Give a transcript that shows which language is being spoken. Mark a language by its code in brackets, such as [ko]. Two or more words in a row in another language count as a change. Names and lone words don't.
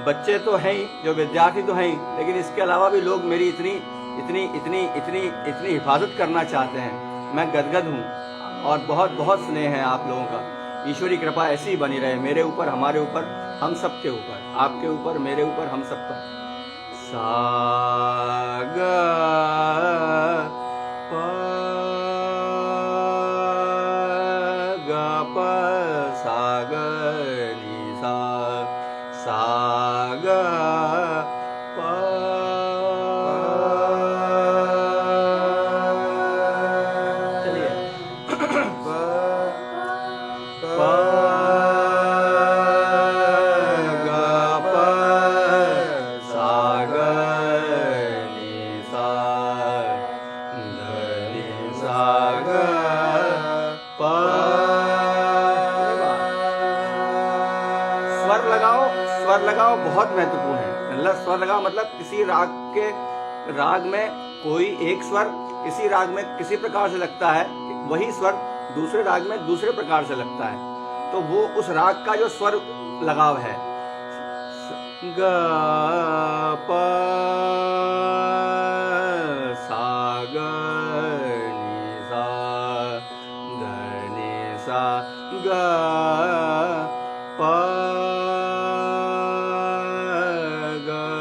[hi] बच्चे तो हैं ही, जो विद्यार्थी तो हैं ही, लेकिन इसके अलावा भी लोग मेरी इतनी इतनी इतनी इतनी इतनी हिफाजत करना चाहते हैं। मैं गदगद हूँ और बहुत बहुत स्नेह है आप लोगों का। ईश्वरी कृपा ऐसी ही बनी रहे मेरे ऊपर, हमारे ऊपर, हम सब के ऊपर, आपके ऊपर, मेरे ऊपर, हम सब पर। सा ग प ग प सा ग नी सा। सा ग प। चलिए प ग प सा ग नी सा। ध नी सा ग प। स्वर लगाओ, स्वर लगाओ बहुत महत्वपूर्ण है। मतलब स्वर लगाओ मतलब किसी राग में कोई एक स्वर किसी राग में किसी प्रकार से लगता है, वही स्वर दूसरे राग में दूसरे प्रकार से लगता है। तो वो उस राग का जो स्वर लगाव है। ग प सा ग नी सा। ध नी सा ग प ग।